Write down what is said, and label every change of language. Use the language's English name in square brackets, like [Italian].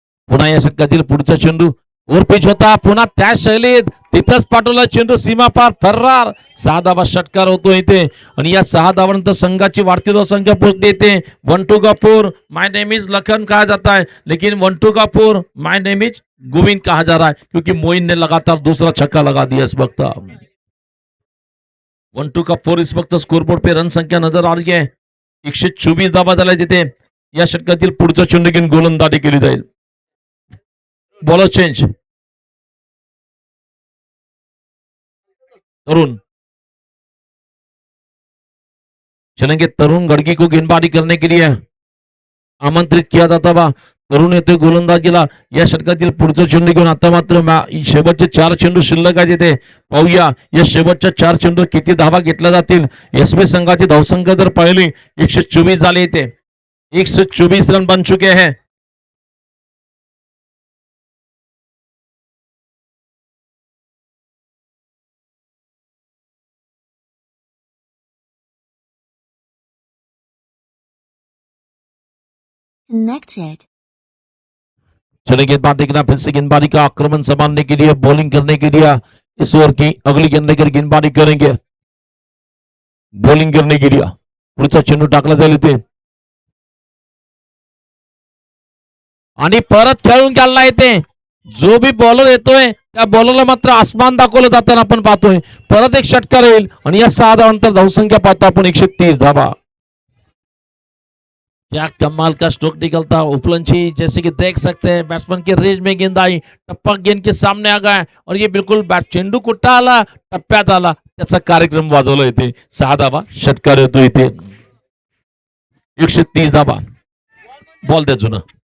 [Marathi] पुन्हा या षटकातील पुढचा चेंडू वर पिच होता, पुन्हा त्याच शैलीत तिथंच पाठवला चेंडू सीमा पार फर्रार। 6 धावा षटकार होतो इथे आणि या 6 धावानंतर संघाची वाढती धावसंख्या पोहोचते इथे [Hindi] 1 to Kapoor my name is Lakhan कहा जाता है, लेकिन 1 to Kapoor my name is Govind कहा जा रहा है क्योंकि मोइन ने लगातार दूसरा छक्का लगा दिया इस वक्त। 1 टू कपूर इस वक्त स्कोरबोर्ड पे रन संख्या नजर आ रही है [Marathi] 124 धावा झाल्या तिथे। या षटकातील पुढचा चेंडू घेऊन गोलंदाजी केली जाईल। [Hindi] बॉलर चेंज, तरुण चलेंगे। तरुण गड़गी को गेंदबाजी करने के लिए आमंत्रित किया जाता बा। [Marathi] तरुण येतोय गोलंदाजीला। या षटकातील पुढचं चेंडू घेऊन आता मात्र शेवटचे 4 चेंडू शिल्लक आहे तिथे। पाहूया या शेवटच्या 4 चेंडू किती धावा घेतल्या जातील। एसबी संघाची धावसंख्या जर पाहिली 124 झाली इथे। [Hindi] 124 रन बन चुके हैं। [English] Connected. [Hindi] चले गेंदबाज देखना फिर से गेंदबाजी का आक्रमण संभालने के लिए बॉलिंग करने के लिए इस ओवर की अगली गेंद लेकर गेंदबाजी करेंगे। बॉलिंग करने के लिए [Marathi] पुढचा चेंडू टाकला जाईल इथे आणि परत खेळून गेला इथे। जो भी बॉलर येतोय त्या बॉलरला मात्र आसमान दाखवलं जाताना आपण पाहतोय। परत एक षटकार येईल आणि या 6 धावांतर धावसंख्या पाहतो आपण 130 धावा। [Hindi] क्या कमाल का स्ट्रोक निकलता उपलंची, जैसे कि देख सकते हैं बैट्समैन के रेंज में गेंद आई, टप्पा गेंद के सामने आ गया और ये बिल्कुल बैट [Marathi] चेंडू कुठं आला टप्प्यात आला त्याचा कार्यक्रम वाजवला इथे। 6 धावा षटकार येतो इथे 130 धावा। बॉल द्या जुना।